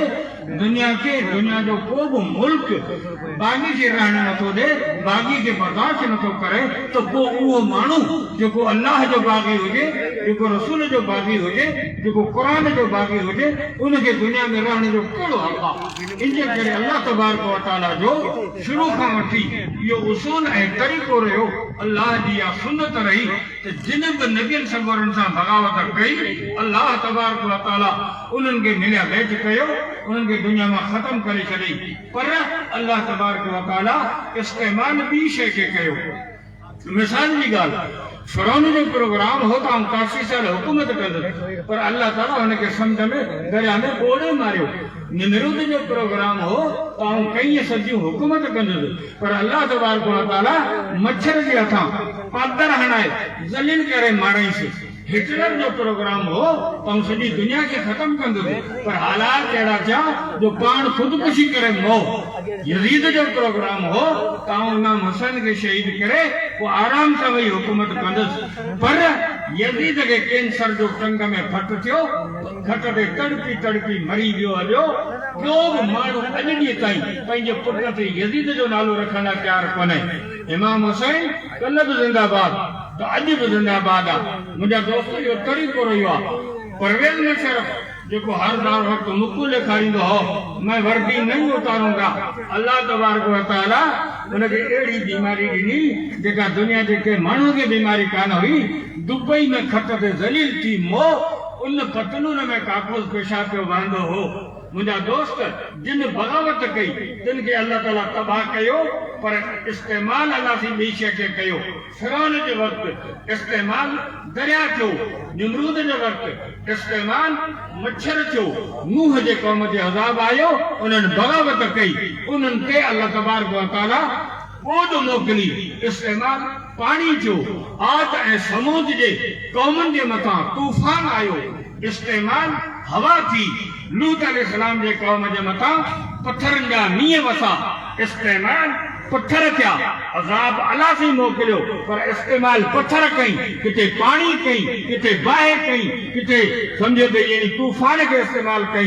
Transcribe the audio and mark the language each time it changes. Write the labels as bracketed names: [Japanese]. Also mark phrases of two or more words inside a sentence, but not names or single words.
[Sindhi] दुनिया जो को बि मुल्क बाग़ी खे रहण नथो ॾे, बाग़ी खे बर्दाश्त नथो करे। त पोइ उहो माण्हू जेको अल्लाह जो बाग़ी हुजे, जेको रसूल जो बाग़ी हुजे, जेको क़ुर जो बाग़ी हुजे, उनखे दुनिया में रहण जो कहिड़ो हक़ आहे? इनजे करे [Arabic] الله تبارك وتعالى [Sindhi] जो शुरू खां वठी इहो उसूल ऐं तरीक़ो रहियो, अल्लाह जी इहा सुन्नत रही त जिन बि नबियनि सगोरनि सां बग़ावत कई, [Arabic] الله تبارك وتعالى [Sindhi] उन्हनि खे मिलिया बैठ कयो, उन्हनि खे दुनिया में ख़त्म करे छॾी। पर [Arabic] الله تبارك وتعالى [Sindhi] इस्तेमाल ॿी शइ खे कयो। मिसाल जी ॻाल्हि, फिरौन जो प्रोग्राम हो त 80 साल हुकूमत कंदुसि, पर अल्लाह ताला हुनखे समुंड में दरिया में ॿोड़े मारियो। निमरूद जो प्रोग्राम हो त कई सदियूं हुकूमत कंदुसि, पर [Arabic] الله تبارك وتعالى [Sindhi] मच्छर जे हथां पादर हणाए ज़लील करे मारियईंसि। हिटलर जो प्रोग्राम हो तो सॼी दुनिया के खत्म कंदुसि, पर हालात अहिड़ा थिया जो पाण खुदकुशी करे मौत। यजीद जो प्रोग्राम हो तो इमाम हुसैन के शहीद करे वो आराम सां वेही हुकूमत कंदुसि, पर यजीद के कैंसर जो टंग में फट थियो, खट ते तड़पी तड़पी मरी वियो हलियो। ॿियो बि माण्हू अॼु ॾींहं ताईं पंहिंजे पुट ते यजीद जो नालो रखण लाइ तयारु कोन्हे। इमाम हुसैन कल्ह बि ज़िंदाबाद तो अॼु बि ज़िंदाबाद आहे। मुंहिंजा दोस्त जो तरीक़ो रहियो आहे, परवेज़ मुशर्रफ जेको हर दार वक़्तु मुकु ॾेखारींदो हो, [Urdu] میں وردی نہیں اتاروں گا. [Sindhi] अल्लाह तबारक व तआला उनखे अहिड़ी बीमारी ॾिनी जेका दुनिया जे के माण्हू खे बीमारी कान हुई। दुबई में खट ते ज़लील थी मो, उन पतलून में काकूस पेशाब पियो वहंदो हो। मुंहिंजा दोस्त जिन बग़ावत कई तिन खे अल्लाह ताला तबाह कयो, पर इस्तेमाल अल्लाह सी ॿी शइ खे कयो। फिरौन जे वक़्तु इस्तेमाल दरिया थियो, निमरूद जे वक़्तु इस्तेमाल मच्छर थियो, नूह जे क़ौम ते अज़ाब आयो, उन्हनि बग़ावत कई, उन्हनि खे [Arabic] الله تبارك وتعالى [Sindhi] ॿोॾ मोकिली। इस्तेमाल पाणी थियो, आद ऐं समूद जे क़ौमनि जे मथां तूफ़ान आयो। इस्तेमाल हवा थी, लूत अलैहिस्सलाम जे क़ौम जे मथां पत्थरनि जा मींहं वसा। इस्तेमाल पत्थर थिया, अज़ाब अलाह से मोकिलियो, पर इस्तेमाल पत्थर कई, किथे पाणी कई, किथे बाहि कई, किथे सम्झो त यानी तूफ़ान खे इस्तेमाल कई।